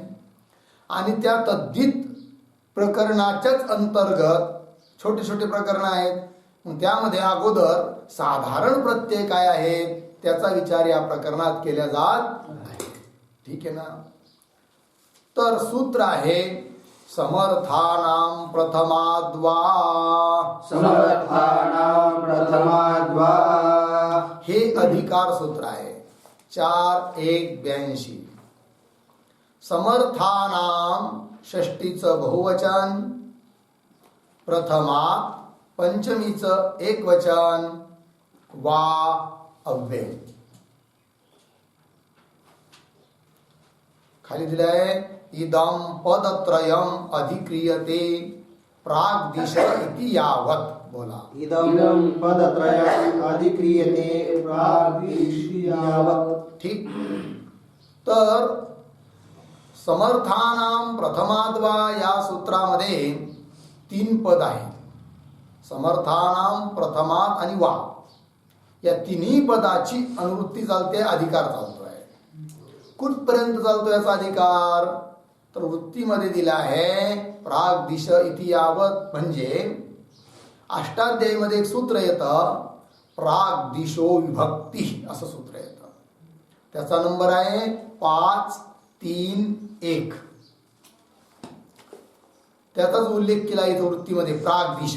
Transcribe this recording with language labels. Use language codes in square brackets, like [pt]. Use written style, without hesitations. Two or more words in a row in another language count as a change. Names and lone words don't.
[mr] आणि त्या तद्धित प्रकरणाच्याच अंतर्गत छोटे छोटे प्रकरण आहेत. त्यामध्ये अगोदर साधारण प्रत्यय काय आहेत त्याचा विचार या प्रकरणात केला जात आहे. ठीक आहे ना. तर सूत्र आहे [sa] समर्थानां प्रथमाद्वा. समर्थानां प्रथमाद्वा [mr] हे अधिकार सूत्र आहे 4:1:82. समर्थानां षष्टीचं बहुवचन, प्रथमात पंचमीचं एकवचन, वा अव्यय. खाली दिलंय [sa] इदं पदत्रयम् अधिक्रियते प्राग्दिश इति यावत्. [mr] बोला. [sa] इदं पदत्रयम् अधिक्रियते प्राग्दिश यावत्. [mr] ठीक. तर [sa] समर्थानां प्रथमाद्वा [mr] या सूत्रामध्ये 3 पद आहेत. समर्थानां, प्रथमात आणि वा या तिन्ही पदाची अनुवृत्ती चालते, अधिकार चालतोय. कुठपर्यंत चालतो याचा अधिकार? तर वृत्तीमध्ये दिला आहे [sa] प्राग्दिश इति यावत. [mr] म्हणजे अष्टाध्यायीमध्ये एक सूत्र येतं [sa] प्राग्दिशो विभक्ती [mr] असं सूत्र येतं. त्याचा नंबर आहे 531. त्याचाच उल्लेख केला इथं वृत्तीमध्ये प्राग्दिश.